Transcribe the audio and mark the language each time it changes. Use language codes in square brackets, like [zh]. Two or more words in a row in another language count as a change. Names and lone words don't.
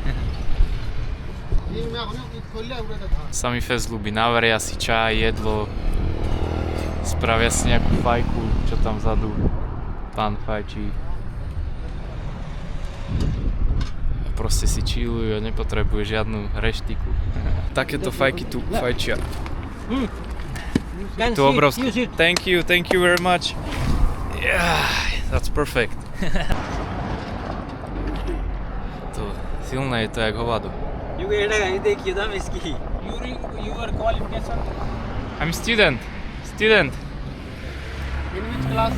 [sk] Sami fezľuby, navaria si čaj, jedlo, spravia si nejakú fajku, čo tam vzadu pán fajčí. proste si chillujú a nepotrebuje žiadnu reštiku. Takéto fajky tu fajčia. Tu obrovské. [en] Thank you very much. Yeah, that's perfect. [sk] To silné je to jak hovado. [en] Your qualification? I'm student. In which class?